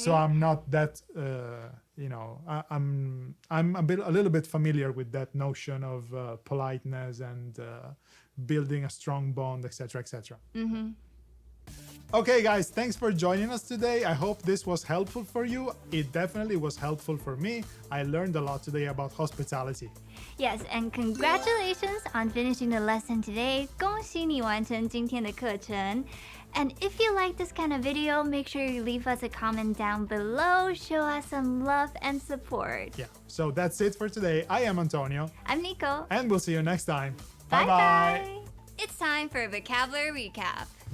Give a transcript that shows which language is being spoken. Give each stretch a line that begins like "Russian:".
English: So I'm not that, I'm a little bit familiar with that notion of politeness and building a strong bond, etc., etc. Okay, guys, thanks for joining us today. I hope this was helpful for you. It definitely was helpful for me. I learned a lot today about hospitality. Yes, and congratulations on finishing the lesson today.
Chinese: 恭喜你完成今天的课程.
English: And if you like this kind of video, make sure you leave us a comment down below. Show us some love and support. Yeah, so that's it for today. I am Antonio, I'm Nico. and we'll see you next time. Bye Bye-bye. bye. It's time for a vocabulary recap.